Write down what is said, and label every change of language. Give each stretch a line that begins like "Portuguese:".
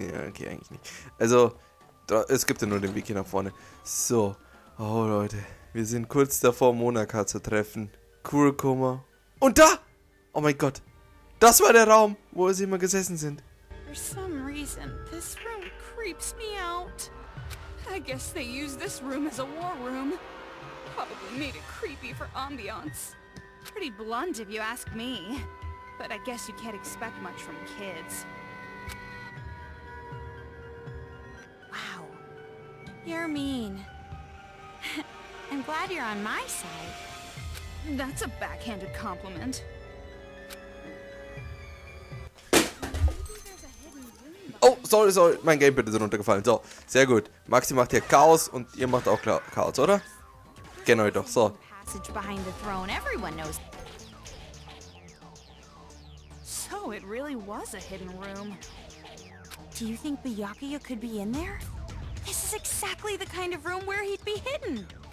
German: Ja, okay, eigentlich nicht. Also, es gibt ja nur den Weg hier nach vorne. So. Oh, Leute. Wir sind kurz davor, Monaca zu treffen. Kurokoma. Und da! Oh mein Gott. Das war der Raum, wo sie immer gesessen sind.
English: For some reason, this room creeps me out. I guess they used this room as a war room. Probably made it creepy for ambiance. Pretty blunt if you ask me. But I guess you can't expect much from kids. Wow. You're mean. I'm glad you're on my side. That's a backhanded compliment.
German: Oh, sorry, mein Gamepad ist runtergefallen. So, sehr gut. Maxi macht hier Chaos und ihr macht auch Chaos, oder? Kennt euch doch, so.
English: Passage behind the throne, everyone knows. So it really was a hidden room. Do you think Byakuya could be in there? This is exactly the kind of room where he'd be hidden.